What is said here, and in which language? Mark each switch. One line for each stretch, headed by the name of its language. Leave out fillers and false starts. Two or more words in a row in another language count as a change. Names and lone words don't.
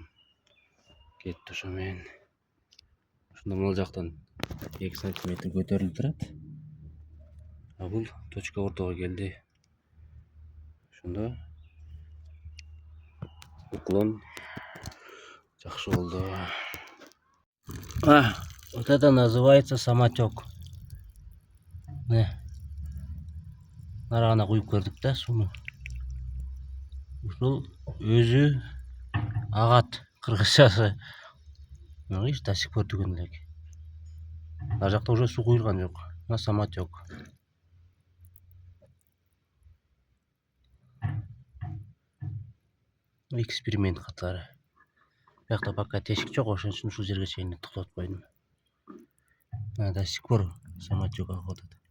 Kyrgyz: Кетти ошо менен. Ошондо мына жактан 2 сантиметр көтөрүлүп турат. А бул точка ортого келди. Ошондо уклон жакшы болду.
Russian: Вот это называется самотек.
Kyrgyz: Нарагына куюп көрдүк да сууну. Ушул өзү агат, кыргызчасы.
Russian: Видишь, до сих пор
Kyrgyz: түгөн элек. Ар жакта уже суу куюлган жок. Мына самотек. Эксперимент катары. Биякта пока тешик жок, ошон үчүн ушул жерге чейин токтотуп койдум.
Russian: До сих пор самотек охотит.